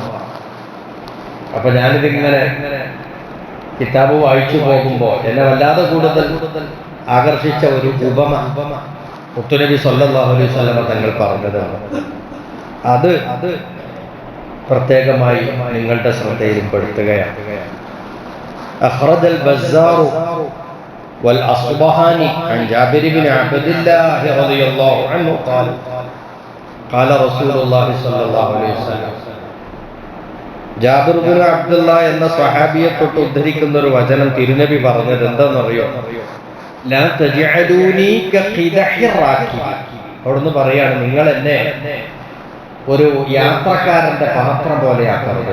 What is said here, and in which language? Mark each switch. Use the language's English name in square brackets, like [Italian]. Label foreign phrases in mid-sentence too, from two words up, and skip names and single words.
[Malayalam] അപ്പൊ ഞാനിതിങ്ങനെ കിതാബ് വായിച്ചു പോകുമ്പോൾ എന്നെ വല്ലാതെ കൂടുതൽ ആകർഷിച്ച ഒരു ഉപമ മുത്തുനബി [Arabic] صلى الله عليه وسلم [Malayalam] തങ്ങൾ പറഞ്ഞതാണ്. അത് പ്രത്യേകമായി നിങ്ങളുടെ ശ്രദ്ധയിലും പെടുത്തുകയാണ്. [Arabic] أخرج البزار والأصبهاني عن جابر بن عبد الله رضي الله عنه قال قال رسول الله صلى الله عليه وسلم. [Malayalam] ജാബിർ ബിൻ അബ്ദുള്ള എന്ന സ്വഹാബിയെ തൊട്ട് ഉദ്ധരിക്കുന്ന ഒരു വചനം തിരുനബി പറഞ്ഞത് എന്താണെന്നറിയോ? [Arabic] لا تجعلوني كقدح الراكب. [Malayalam] അവിടുന്ന് പറയാണ്, നിങ്ങൾ എന്നെ ഒരു യാത്രക്കാരന്റെ പാത്രം പോലെയാക്കരുത്.